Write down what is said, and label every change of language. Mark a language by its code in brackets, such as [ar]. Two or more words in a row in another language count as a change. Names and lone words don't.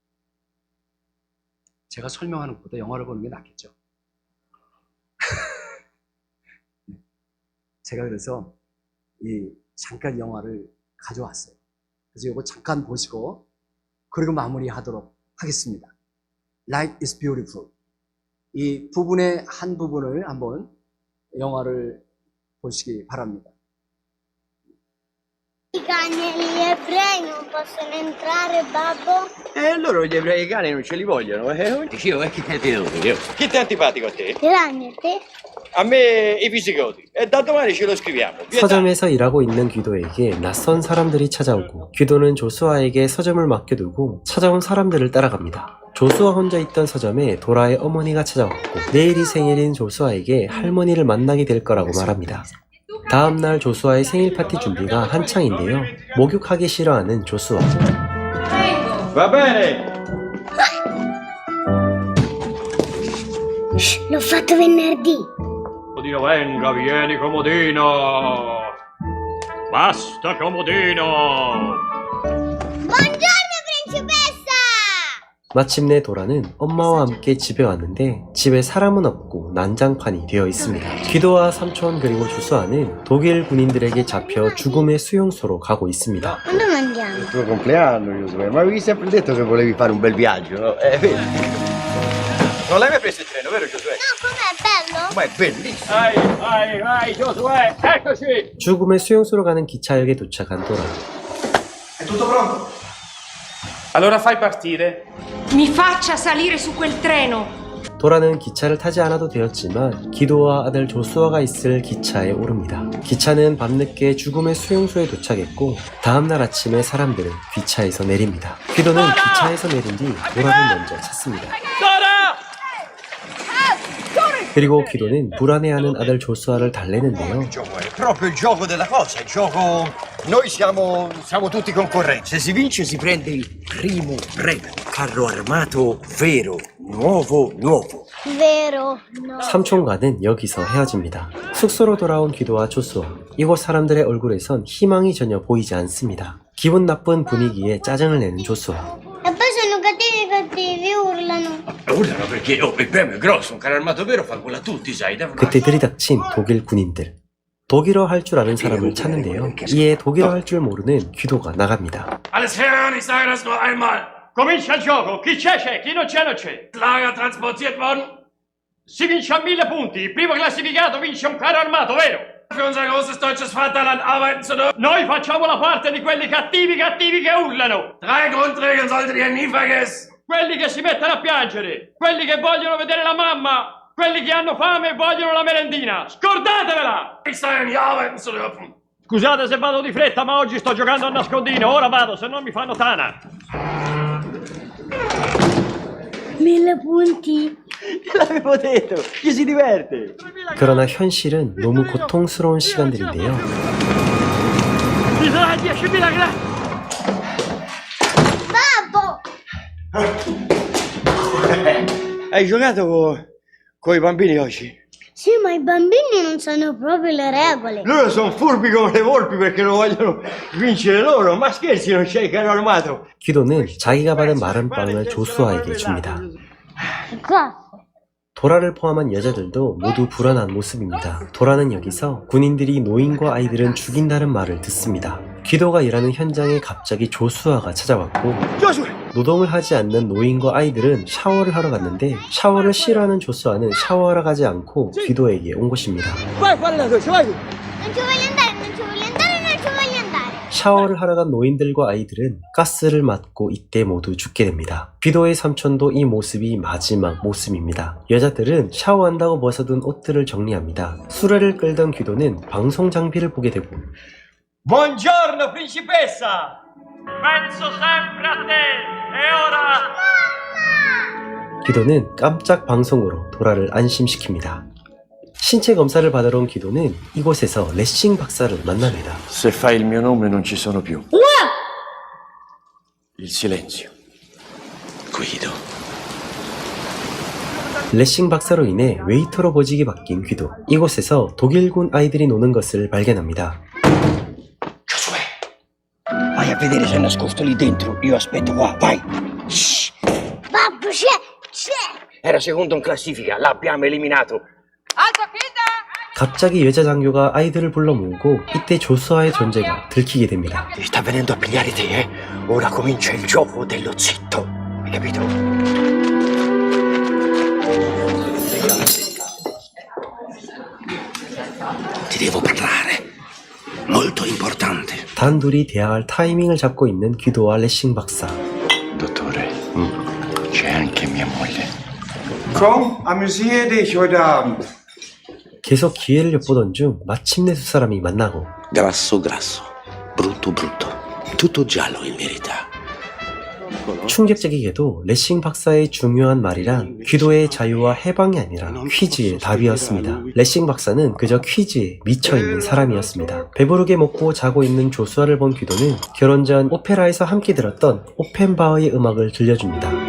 [ko] 제가 설명하는 것보다 영화를 보는 게 낫겠죠. 제가 그래서 잠깐 영화를 가져왔어요. 그래서 이거 잠깐 보시고 그리고 마무리하도록 하겠습니다. Life is beautiful. 이 부분의 한 부분을 한번 영화를 보시기 바랍니다. [it] I cani e gli ebrei non possono entrare, babbo? E allora gli ebrei cani non ce li vogliono, Dicevo, che ti devo dire? Chi ti è antipatico a te? I ragni a te? A me i visigoti. E da domani ce lo scriviamo. [ko] 서점에서 일하고 있는 귀도에게 낯선 사람들이 찾아오고 귀도는 조수아에게 서점을 맡겨두고 찾아온 사람들을 따라갑니다. 조수아 혼자 있던 서점에 도라의 어머니가 찾아왔고 내일이 생일인 조수아에게 할머니를 만나게 될 거라고 말합니다. 다음날 조수아의 생일 파티 준비가 한창인데요. 목욕하기 싫어하는 조수아. [it] Va bene! L'ho fatto venerdì. Comodino, venga, vieni comodino. Basta comodino. Buongiorno, principessa! [ko] 마침내 도라는 엄마와 함께 집에 왔는데 집에 사람은 없고 난장판이 되어 있습니다. 귀도와 삼촌 그리고 조수아는 독일 군인들에게 잡혀 죽음의 수용소로 가고 있습니다. [it] Quando mangiamo? Il tuo compleanno, Giosuè, ma avevi sempre detto che volevi fare un bel viaggio, no? Vedi? Non l'hai mai preso il treno, vero Giosuè? No, com'è, bello? Ma è bellissimo! Vai, Giosuè, eccoci. [ko] 죽음의 수용소로 가는 기차역에 도착한 도라. [it] È tutto pronto? Allora fai partire. Mi faccia salire su quel treno. [ko] 도라는 기차를 타지 않아도 되었지만 기도와 아들 조수아가 있을 기차에 오릅니다. 기차는 밤늦게 죽음의 수용소에 도착했고 다음날 아침에 사람들은 기차에서 내립니다. 기도는 기차에서 내린 뒤 도라를 먼저 찾습니다. 그리고 기도는 불안해하는 아들 조수아를 달래는데요. [it] È proprio il gioco della cosa, il gioco... Noi siamo tutti concorrenti. Se si vince si prende il primo premio. Carro armato vero, nuovo. Vero? No. [ko] 삼촌과는 여기서 헤어집니다. 숙소로 돌아온 기도와 조수아. 이곳 사람들의 얼굴에선 희망이 전혀 보이지 않습니다. 기분 나쁜 분위기에 짜증을 내는 조수아. [it] E poi sono cattivi, urlano. Urlano perché il premio è grosso, un carro armato vero fa gola a tutti, sai. [ko] 그때 들이닥친 독일 군인들. 독일어 할 줄 아는 사람을 찾는데요. 이에 독일어 할 줄 모르는 귀도가 나갑니다. [de] Alles Herren, ich sage das nur einmal. [it] Comincia il gioco. Chi c'è c'è, chi non c'è non c'è. [de] Lager transportiert worden. [it] Si vince a 1000 punti. Il primo classificato vince un carro armato, vero? [de] Für unser großes deutsches Vaterland arbeiten zu dürfen. [it] Noi facciamo la parte di quelli cattivi che urlano. [de] 3 Grundregeln solltet ihr nie vergessen. [it] Quelli che si mettono a piangere, quelli che vogliono vedere la mamma, quelli che hanno fame e vogliono la merendina. Scordatevela! [de] Ich sage, nie arbeiten zu dürfen. [it] Scusate se vado di fretta, ma oggi sto giocando a nascondino. Ora vado, se no mi fanno tana. 1000 punti. L'avevo detto, chi si diverte? [ko] 그러나 현실은 너무 고통스러운 시간들인데요. [it] Ci sono 10.000 grazie. Babbo! Hai giocato con i bambini oggi? Sì, ma i bambini non sanno proprio le regole. Loro sono furbi come le volpi perché lo vogliono vincere loro. Ma scherzi, non c'è il carro armato. [ko] 귀도는 자기가 받은 마른 빵을 조수아에게 줍니다. [it] Cosa? [ko] 도라를 포함한 여자들도 모두 불안한 모습입니다. 도라는 여기서 군인들이 노인과 아이들은 죽인다는 말을 듣습니다. 귀도가 일하는 현장에 갑자기 조수아가 찾아왔고 노동을 하지 않는 노인과 아이들은 샤워를 하러 갔는데 샤워를 싫어하는 조수아는 샤워하러 가지 않고 귀도에게 온 것입니다. [it] Vai, falla tu, vai tu. Non ci voglio andare, non ci voglio andare, non ci voglio andare. [ko] 샤워를 하러 간 노인들과 아이들은 가스를 맞고 이때 모두 죽게 됩니다. 귀도의 삼촌도 이 모습이 마지막 모습입니다. 여자들은 샤워한다고 벗어둔 옷들을 정리합니다. 수레를 끌던 귀도는 방송 장비를 보게 되고 [it] Buongiorno, principessa. Penso sempre a te. E ora... [ko] 귀도는 깜짝 방송으로 도라를 안심시킵니다. 신체 검사를 받으러 온 귀도는 이곳에서 레싱 박사를 만납니다. [it] Se fai il mio nome non ci sono più. Il silenzio. Guido. [ko] 레싱 박사로 인해 웨이터로 보직이 바뀐 귀도. 이곳에서 독일군 아이들이 노는 것을 발견합니다. [it] Giosuè, vai a vedere se è nascosto lì dentro. Io aspetto qua, vai. Shh. Babbo, c'è! Era secondo in classifica, l'abbiamo eliminato. [ko] 갑자기 여자 장교가 아이들을 불러 모으고 이때 조수아의 존재가 들키게 됩니다. [it] Ti sta venendo a pigliare te, eh? Ora comincia il gioco dello zitto. Hai capito? Ti devo parlare. Molto importante. [ko] 단둘이 대화할 타이밍을 잡고 있는 귀도와 레싱 박사. [it] Dottore, c'è anche mia moglie. [de] Komm, amüsier dich heute Abend. [ko] 계속 기회를 엿보던 중 마침내 두 사람이 만나고 [it] Grasso, grasso. Brutto, brutto. Tutto giallo in verità. [ko] 충격적이게도 레싱 박사의 중요한 말이란 귀도의 자유와 해방이 아니라 퀴즈의 답이었습니다. 레싱 박사는 그저 퀴즈에 미쳐있는 사람이었습니다. 배부르게 먹고 자고 있는 조수아를 본 귀도는 결혼 전 오페라에서 함께 들었던 오펜바흐의 음악을 들려줍니다.